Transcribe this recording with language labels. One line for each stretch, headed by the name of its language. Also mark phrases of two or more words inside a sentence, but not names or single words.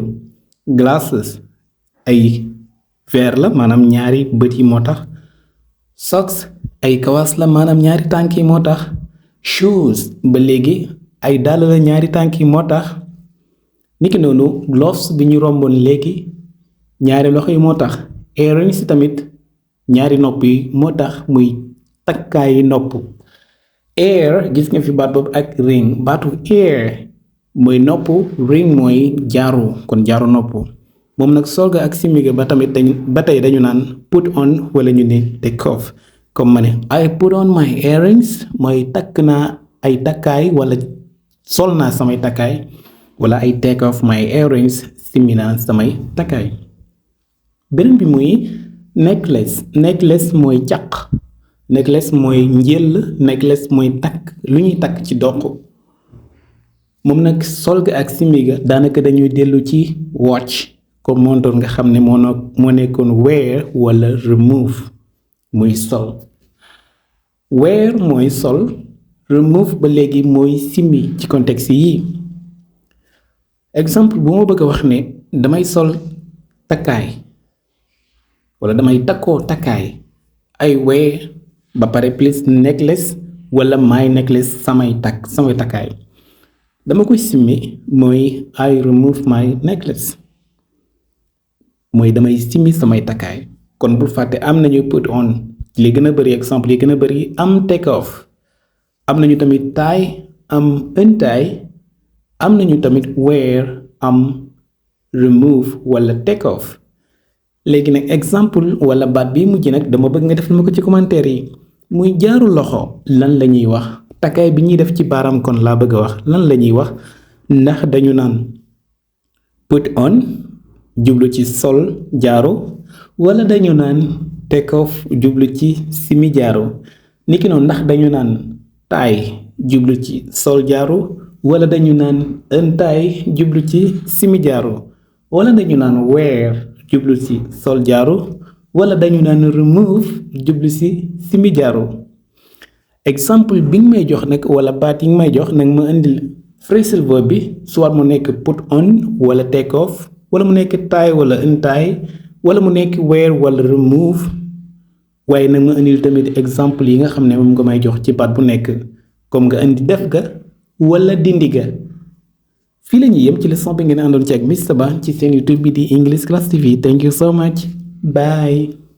Wolof: glasses ay verre la maanaam ñaari bët yi moo tax socks ay kawas la maanaam ñaari tànk yi moo tax shoes ba léegi ay dàll la ñaari tànk yi moo tax niki noonu gloves bi ñu romboon léegi ñaari loxo yi moo tax earrings tamit ñaari nopp yi moo tax muy takkaayi nopp. ear gis nga fi baat boobu ak ring baatu ear mooy nopp ring mooy jaaru kon jaaru nopp moom nag solga ak simiga ba tamit ba tey dañu naan
English: put on
Wolof: wala ñu ne
English: take off
Wolof: comme ma ne
English: I put on my earrings
Wolof: mooy takk naa ay takkaay wala sol naa samay takkaay wala
English: I take off my earrings
Wolof: simi naa samay takkaay. beneen bi muy necklace mooy caq necklace mooy njël necklace mooy takk lu ñuy takk ci doq moom nag solga ak simiga daanaka dañuy dellu ci watch comme montor nga xam ne moo nekkoon wear wala remove muy sol. wear mooy sol remove ba léegi mooy simmi ci contexte yi exemple bu ma bëgg a wax ne damay sol takkaay wala damay takkoo takkaay
English: I wear
Wolof: ba pare plus necklace wala
English: my necklace
Wolof: samay takkaay dama koy simmi mooy
English: I remove my necklace
Wolof: mooy damay simmi samay takkaay kon bul fàtte am nañu
English: put on
Wolof: li gën a bëri exemple yi gën a bëri am
English: take off
Wolof: am nañu tamit tie am untie am nañu tamit wear am remove wala take off léegi nag exemple wala baat bi mujj nag dama bëgg nga def ma ko ci commentaire yi muy jaaru loxo lan la ñuy wax takkaay bi ñuy def ci baaraam kon laa bëgg a wax lan la ñuy wax ndax dañu naan
English: put on
Wolof: jublu ci sol jaaro wala dañu naan
English: take off
Wolof: jublu ci simi jaaro niki noonu ndax dañu naan tie jublu ci sol jaaro wala dañu naan untie jublu ci simi jaaro wala dañu naan wear jublu ci sol jaaro wala dañu naan remove jublu ci simi jaaro exemple bi nga may jox nag wala baat yi nga may jox nag ma indil
English: phrasal verb
Wolof: bi soit mu nekk
English: put on
Wolof: wala
English: take off
Wolof: wala mu nekk tie wala untie wala mu nekk wear wala remove waaye nag ma indil tamit exemple yi nga xam ne moom nga may jox ci baat bu nekk comme nga indi def ga wala dindi ga fii la ñuy yem ci leçon bi ngeen àndoon ci ak Mr. Ba ci seen YouTube bi di English Class TV
English: thank you so much bye